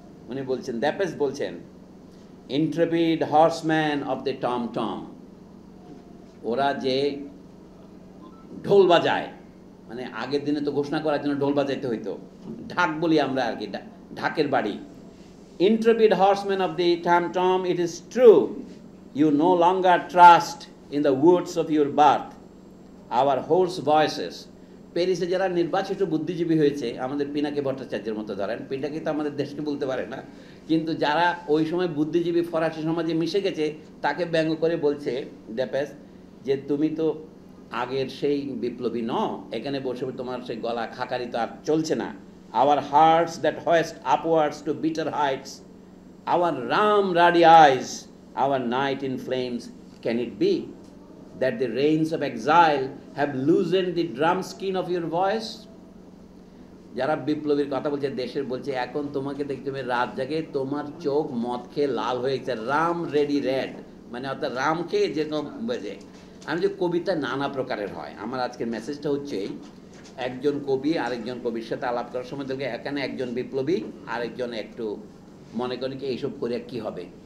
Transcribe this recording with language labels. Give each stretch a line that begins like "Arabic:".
Bangla: উনি বলছেন, দ্যাপেস বলছেন,
English: intrepid horseman of the tom tom,
Bangla: ওরা যে ঢোল বাজায়, মানে আগের দিনে তো ঘোষণা করার জন্য ঢোল বাজাইতে হইতো, ঢাক বলি আমরা আর কি, ঢাকের বাড়ি।
English: Intrepid horsemen of the tom-tom, it is true, you no longer trust in the words of your birth, our hoarse voices.
Bangla: প্যারিসে যারা নির্বাচিত বুদ্ধিজীবী হয়েছে, আমাদের পিনাকি ভট্টাচার্যের মতো ধরেন, পিনাকি তো আমাদের দেশকে বলতে পারে না, কিন্তু যারা ওই সময় বুদ্ধিজীবী ফরাসি সমাজে মিশে গেছে, তাকে ব্যঙ্গ করে বলছে ড্যাপেস, যে তুমি তো আগের সেই বিপ্লবী ন, এখানে বসে তোমার সেই গলা খাকারি তো আর চলছে না।
English: Our hearts that hoist upwards to bitter heights, our ram-ruddy eyes, our night in flames, can it be that the rains of exile have loosened the drum skin of your voice?
Bangla: যারা বিপ্লবীর কথা বলছে, দেশের বলছে, এখন তোমাকে দেখতে হবে রাত জাগে, তোমার চোখ মদ খেয়ে লাল হয়ে গেছে,
English: rum ready red,
Bangla: মানে অর্থাৎ রাম খেয়ে যেরকম বোঝে। আমি যে কবিতা নানা প্রকারের হয়, আমার আজকের মেসেজটা হচ্ছে একজন কবি আরেকজন কবির সাথে আলাপ করার সময় দেখে এখানে একজন বিপ্লবী, আরেকজন একটু মনে করি কি এইসব করে কি হবে।